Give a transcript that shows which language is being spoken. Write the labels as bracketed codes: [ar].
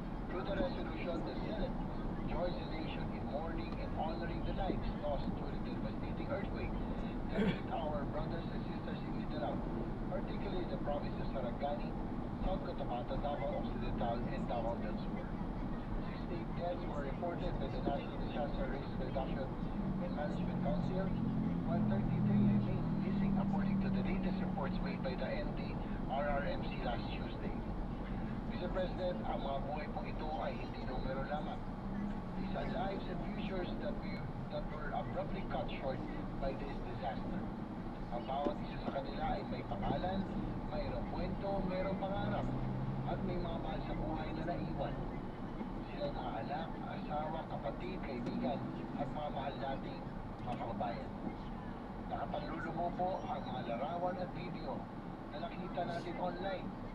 [en] Through the resolution, the Senate joins the nation in mourning and honoring the lives lost during the devastating earthquake that hit our brothers and sisters in Mindanao, particularly the provinces of Sarangani, South Cotabato, Davao Occidental, and Davao del Sur. 68 deaths were reported by the National Disaster Risk Reduction and Management Council, while 33 remain missing according to the latest reports made by the NDRRMC last Tuesday. Mr. [tl] President, ang mga buhay po ito ay hindi numero lamang. [en] These are lives and futures that were abruptly cut short by this disaster. [tl] Ang bawat isa sa kanila ay may pangalan, mayroong kwento, mayroong pangarap, at may mga mahal sa buhay na naiwan. Sila ay mga anak, asawa, kapatid, kaibigan, at mga mahal nating mga kababayan. Nakapanlulumo po ang mga larawan at video na nakita natin online.